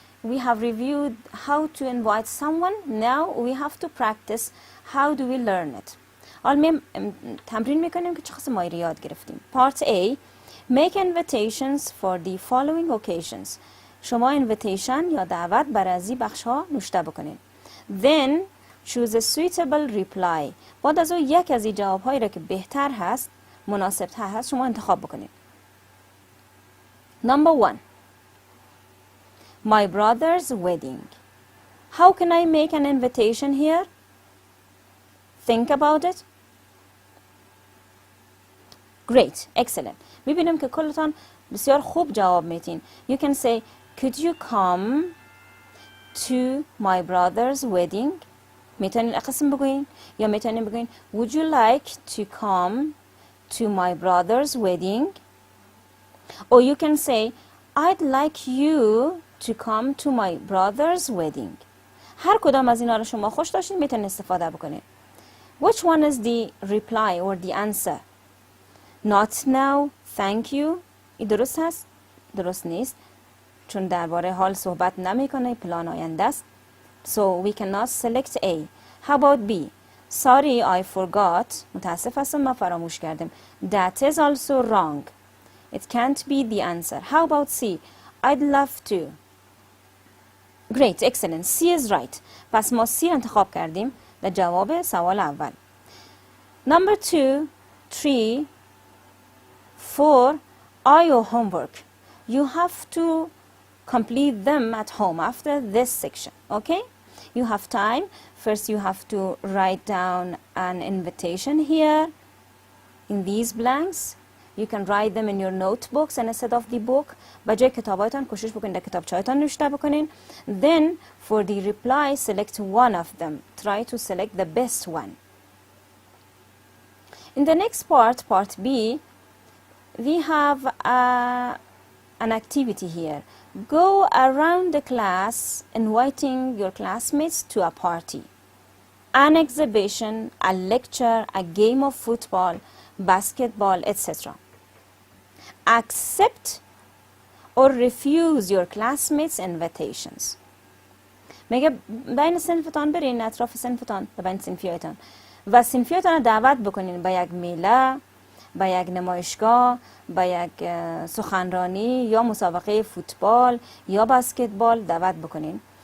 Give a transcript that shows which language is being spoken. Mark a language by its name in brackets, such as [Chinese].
[English] We have reviewed how to invite someone. Now we have to practice how do we learn it. [Persian] حالا تمرین میکنیم که چه قسم ما یاد گرفتیم. [English] Part A, make invitations for the following occasions. [Persian] شما invitation یا دعوت برای از این بخش ها نوشته بکنید. [English] Then choose a suitable reply. [Persian] بعد از اون یک از این جواب هایی را که بهتر هست، مناسب تر هست شما انتخاب بکنید. [English] Number 1. My brother's wedding. How can I make an invitation here? Think about it. Great, excellent. [Persian] میبینیم که کلتان بسیار خوب جواب میتین. [English] You can say, could you come to my brother's wedding? [Persian] میتونین اقسم بگوین یا میتونین بگوین [English] would you like to come to my brother's wedding? Or you can say I'd like you to come to my brother's wedding. [Persian] هر کدام از اینا رو شما خوش داشتین میتونین استفاده بکنین. [English] Which one is the reply or the answer? Not now, thank you. [Persian] این درست هست؟ درست نیست. چون درباره حال صحبت نمیکنه، پلان آینده است. [English] So we cannot select A. How about B? Sorry, I forgot. [Persian] متاسف هستم من فراموش کردم. [English] That is also wrong. It can't be the answer. How about C? I'd love to. Great, excellent. C is right. [Persian] پس ما C انتخاب کردیم در جواب سوال اول. [English] Number 2, 3, 4 are your homework. You have to complete them at home after this section, okay? You have time. First you have to write down an invitation here in these blanks. You can write them in your notebooks instead of the book. [Persian] بجای کتابایتان کوشش بکنید در کتابچه‌هایتان نوشته بکنین. [English] Then for the reply select one of them. Try to select the best one. In the next part, part B, we have an activity here. Go around the class inviting your classmates to a party, an exhibition, a lecture, a game of football, basketball, etc. Accept or refuse your classmates' invitations. [Persian] میگه بین صنفتان برین، اطراف صنفتان و بین صنفیایتان و صنفیایتان دعوت بکنین به یک میله، به یک نمایشگاه، به یک سخنرانی یا مسابقه فوتبال یا بسکتبال دعوت بکنین.